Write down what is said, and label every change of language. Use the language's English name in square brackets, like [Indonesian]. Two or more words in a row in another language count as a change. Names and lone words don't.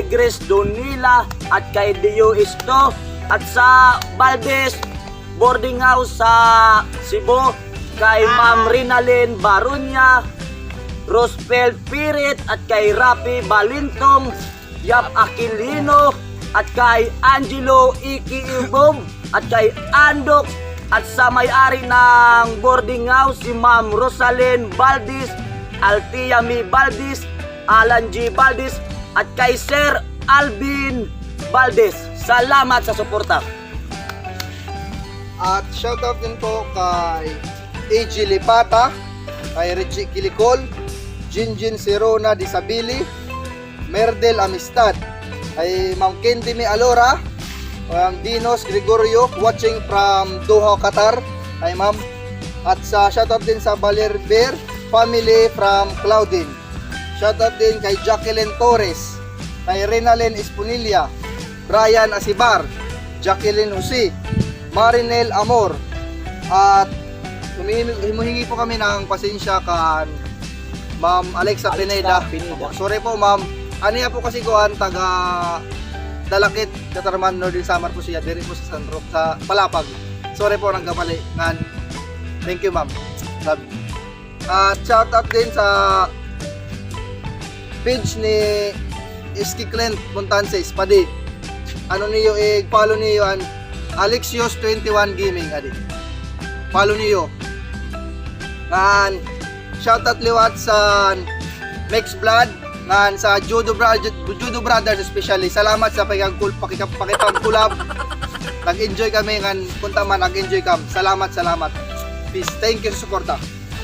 [Filipino] Grace Donila at kay Dio Isto at sa Valdez [English] boarding house [Filipino] sa Cebu kay Ma'am Rinalyn Barunya, Roosevelt Pirit at kay Rapi Balintong, Yap Aquilino at kay Angelo Iki Ibom at kay Andok at sa may-ari ng [English] boarding house [Filipino] si Ma'am Rosalyn Valdez, Altia Mi Valdez, Alan G. Valdez at kay Sir Alvin Valdez. Salamat sa suporta. At shoutout din po kay AG Lipata, kay Richie Kilikol, Jinjin Serona Disabili, Merdel Amistad, kay Ma'am Kendi Mi Alora, Dinos Gregorio [English] watching from [Filipino] Doha, Qatar, kay Ma'am. At sa shoutout din sa Balerber family from Cloudin. Shoutout din kay Jacqueline Torres, kay Renalen Esponilla, Brian Asibar, Jacqueline Jose, Marinel Amor. At humihingi po kami ng pasensya kan Ma'am Alexa Pineda. Sorry po ma'am. [Waray] Ano po kasi kuan taga Dalakit, Katarman, Northern Samar po siya. Diri po sa San Roque, sa Palapag. [Filipino] Sorry po nagkamali. [English] Thank you ma'am. Love you. [Filipino] At [English] shout out [Filipino] din sa page ni Iski Clint Montanses Padi. [Waray] Ano niyo follow niyo an Alexios21 Gaming adi. Follow niyo. Ngan [English] shout out [Waray] liwat sa Max Blood ngan sa Judo Brothers especially. Salamat sa pakipag-collab. Nag-enjoy kami ngan kunta man nag-enjoy kam. Salamat. [English] Peace. Thank you [Filipino] sa suporta.